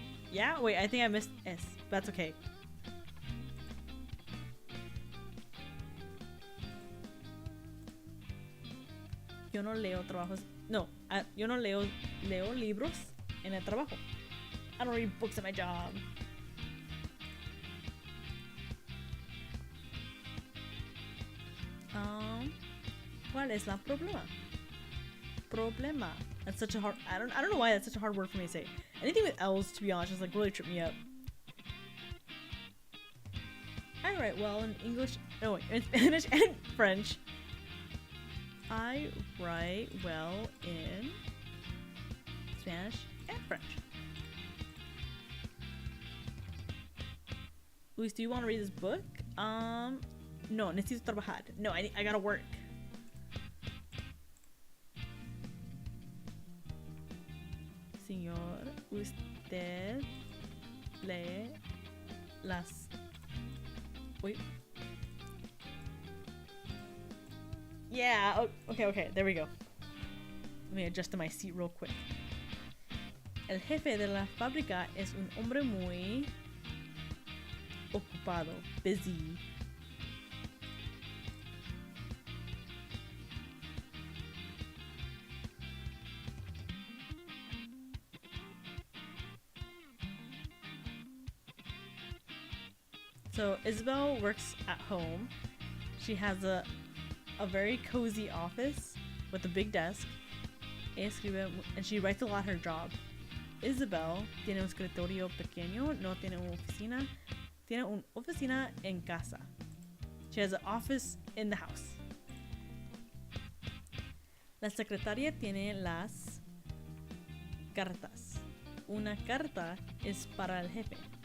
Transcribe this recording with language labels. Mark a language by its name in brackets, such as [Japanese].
[English] Yeah? Wait, I think I missed S. That's okay. [Spanish] Yo no leo trabajos. No, yo no leo libros en el trabajo. [English] I don't read books at my job. [Spanish] ¿Cuál es la problema? Problema. [English] That's such a hard. I don't know why that's such a hard word for me to say. Anything with L's, to be honest, just like really trip me up. I write well in English. No, wait, in Spanish and French. I write well in Spanish and French. Luis, do you want to read this book? [Spanish] No, necesito trabajar. [English] No, I gotta work. [Spanish] Señor, usted lee las... [English] Wait. Yeah, oh, okay, there we go. Let me adjust to my seat real quick. [Spanish] El jefe de la fábrica es un hombre muy ocupado, busy. [English] So Isabel works at home. She has a very cozy office with a big desk. And she writes a lot at her job. [Spanish] Isabel tiene un escritorio pequeño, no tiene una oficina. Tiene una oficina en casa. She has an office in the house. La secretaria tiene las cartas. Una carta es para el jefe.